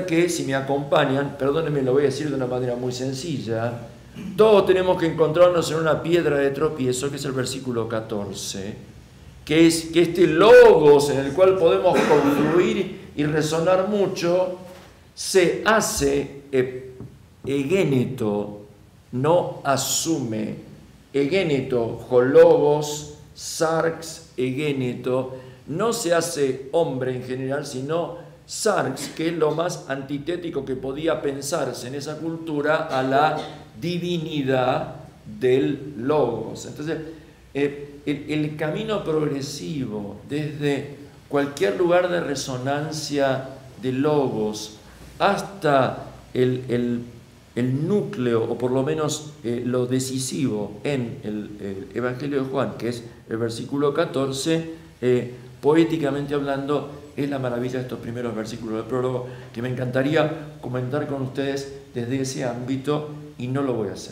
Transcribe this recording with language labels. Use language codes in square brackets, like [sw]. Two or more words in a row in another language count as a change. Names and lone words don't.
[es] que, si me acompañan, perdónenme, lo voy a decir de una manera muy sencilla, todos tenemos que encontrarnos en una piedra de tropiezo, que es el versículo 14, que es que este logos en el cual podemos confluir y resonar mucho, se hace egéneto, no asume. [el] Ἐγένετο, ὁ λόγος, σὰρξ, ἐγένετο, [es] no se hace hombre en general, sino sarx, que es lo más antitético que podía pensarse en esa cultura a la divinidad del logos. Entonces, el camino progresivo desde cualquier lugar de resonancia de logos hasta el núcleo, o por lo menos lo decisivo en el Evangelio de Juan, que es el versículo 14, poéticamente hablando, es la maravilla de estos primeros versículos del prólogo, que me encantaría comentar con ustedes desde ese ámbito, y no lo voy a hacer.